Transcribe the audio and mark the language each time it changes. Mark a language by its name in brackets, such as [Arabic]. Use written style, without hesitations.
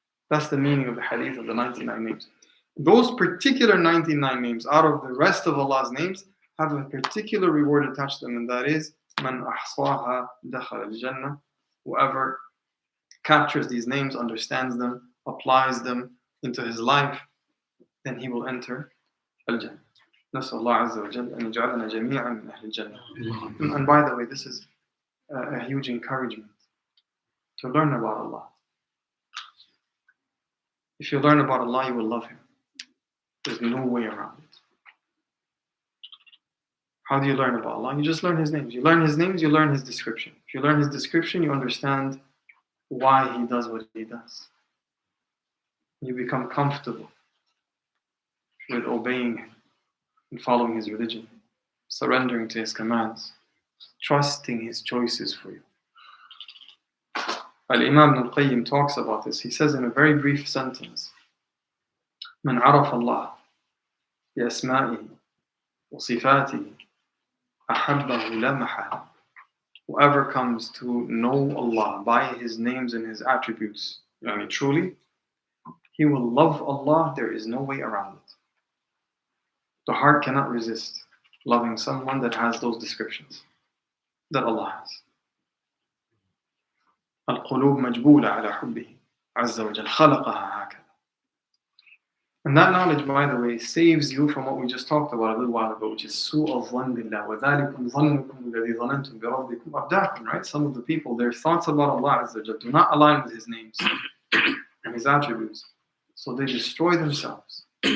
[English] That's the meaning of the hadith of the 99 names. Those particular 99 names out of the rest of Allah's names have a particular reward attached to them, and that is [Arabic] Man ahsaha dakhala al-jannah. [English] Whoever captures these names, understands them, applies them into his life, then he will enter Al-Jannah. [Arabic] نسأل الله عز وجل أن يجعلنا جميعا من أهل الجنة. [English] And by the way, this is a huge encouragement to learn about Allah. If you learn about Allah, you will love Him. There's no way around it. How do you learn about Allah? You just learn His names. You learn His names, you learn His description. If you learn His description, you understand why He does what He does. You become comfortable with obeying Him and following His religion, surrendering to His commands, trusting His choices for you. Al-Iman Al-Qayyim talks about this. He says in a very brief sentence, [Arabic] من عرف الله بأسمائه وصفاته أحبه لا محالة. [English] Whoever comes to know Allah by His names and His attributes, truly, he will love Allah. There is no way around it. The heart cannot resist loving someone that has those descriptions that Allah has. [Arabic] القلوب مجبولة على حبه عز وجل خلقها هكذا. [English] And that knowledge, by the way, saves you from what we just talked about a little while ago, which is [Arabic] سوء الظن بالله وذلكم ظنكم الذي ظننتم بربكم أرداكم. [English] Right? Some of the people, their thoughts about Allah Azza wa Jal do not align with His names and His attributes, so they destroy themselves.